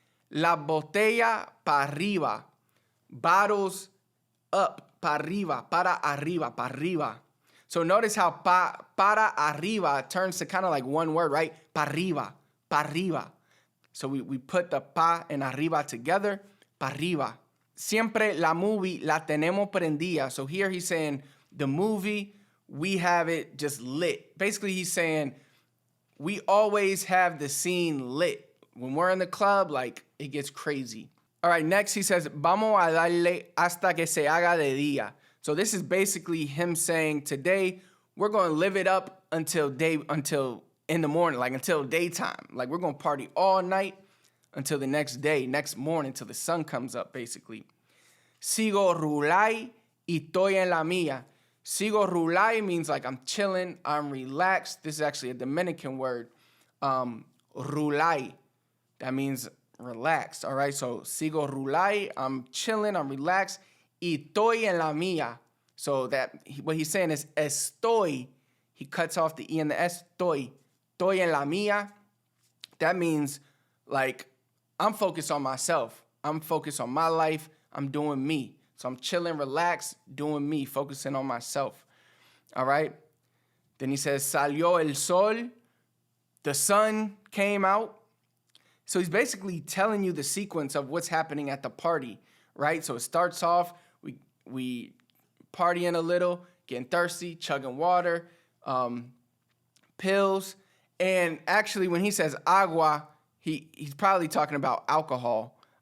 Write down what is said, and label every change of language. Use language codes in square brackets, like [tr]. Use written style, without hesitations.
[es] La botella para arriba. [en] Bottles up. [es] Para arriba. Para arriba. Para arriba. [en] So notice how para arriba turns to kind of like one word, right? [es] Para arriba. Para arriba. [en] So we put the pa and arriba together. [es] Para arriba. Siempre la movie la tenemos prendida. [en] So here he's saying the movie, we have it just lit. Basically, he's saying we always have the scene lit. When we're in the club, like, it gets crazy. All right, next he says, [es] vamos a darle hasta que se haga de día. [en] So this is basically him saying today, we're going to live it up until in the morning, like until daytime. Like we're going to party all night until the next day, next morning, till the sun comes up, basically. [es] Sigo rulay y estoy en la mía. Sigo rulay [en] means like I'm chilling, I'm relaxed. This is actually a Dominican word. Rulay. That means relaxed, all right? So, [es] sigo rulay, [en] I'm chilling, I'm relaxed. [es] Y estoy en la mía. [en] So, what he's saying is estoy. He cuts off the E and the S. [es] Estoy en la mía. [en] That means, like, I'm focused on myself. I'm focused on my life. I'm doing me. So I'm chilling, relaxed, doing me, focusing on myself. All right? Then he says, [es] salió el sol. [en] The sun came out. So he's basically telling you the sequence of what's happening at the party, right? So it starts off, we partying a little, getting thirsty, chugging water, pills. And actually, when he says agua, he's probably talking about alcohol.